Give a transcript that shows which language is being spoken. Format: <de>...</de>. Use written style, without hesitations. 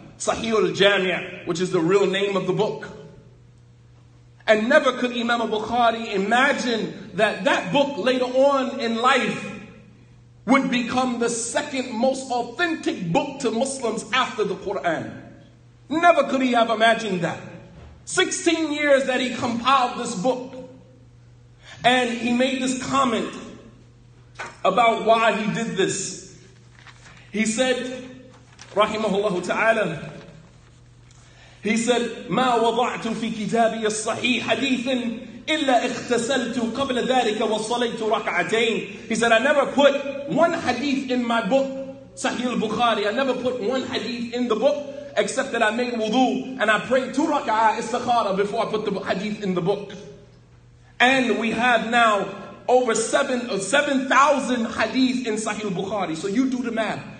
<en>Sahih al-Jami', which is the real name of the book. And never could Imam al-Bukhari imagine that that book later on in life would become the second most authentic book to Muslims after the Quran. Never could he have imagined that. 16 years that he compiled this book. And he made this comment about why he did this. He said, rahimahullah ta'ala, he said,</en> <ar>ما وضعت في كتابي الصحيح حديث إلا اغتسلت قبل ذلك وصليت ركعتين.</ar> <en>He said, I never put one hadith in my book, Sahih al-Bukhari, I never put one hadith in the book, except that I made wudu and I prayed 2 rak'ah istikhara before I put the hadith in the book. And we have now over 7,000 hadith in Sahih Bukhari. So you do the math.</en>